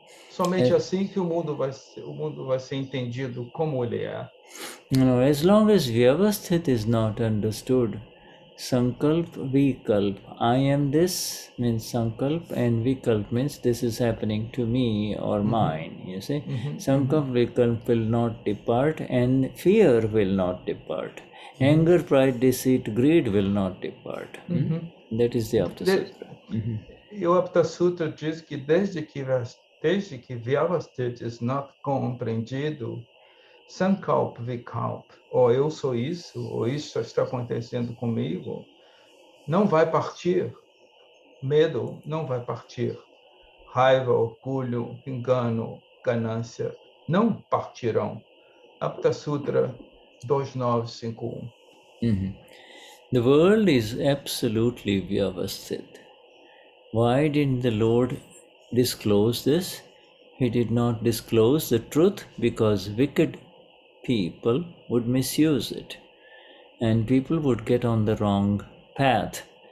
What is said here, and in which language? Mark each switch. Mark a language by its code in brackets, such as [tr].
[pt] Somente assim que o mundo vai ser entendido como ele é. [en] No, as long as Vyavasthit is not understood, Sankalp, Vikalp, I am this means Sankalp, and Vikalp means this is happening to me or mine, you see. Sankalp, Vikalp will not depart, and fear will not depart. Anger, pride, deceit, greed will not depart. That is the Aptasutra. [pt] E o Aptasutra diz que desde que Vyavasthit [en] is not [pt] compreendido, Sankalp Vikalp, ou eu sou isso, ou isso está acontecendo comigo, não vai partir. Medo não vai partir. Raiva, orgulho, engano, ganância não partirão. Aptasutra 2951. [en] The world is absolutely Vyavasthit. Why didn't the Lord disclose this? He did not disclose the truth because wicked people would misuse it and people would get on the wrong path.